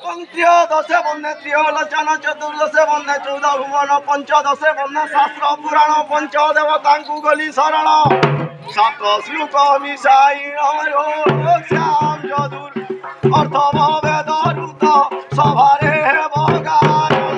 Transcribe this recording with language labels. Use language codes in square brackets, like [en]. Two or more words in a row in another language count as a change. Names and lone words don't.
[sa] त्रयोदशे बंदे त्रिलोचन चतुर्दशे बंदे 14 भुवन पंचदशे बंदे शास्त्र पुराण [or] ପଞ୍ଚଦେବତାଙ୍କୁ ଗଲି ଶରଣ ସାତ ଶ୍ଲୋକ ମିଶାଇଣ ଶ୍ୟାମ ଯଦୁର ଅର୍ଥମ ବେଦରୁତ ସଭାରେ ହେବ ଗାନ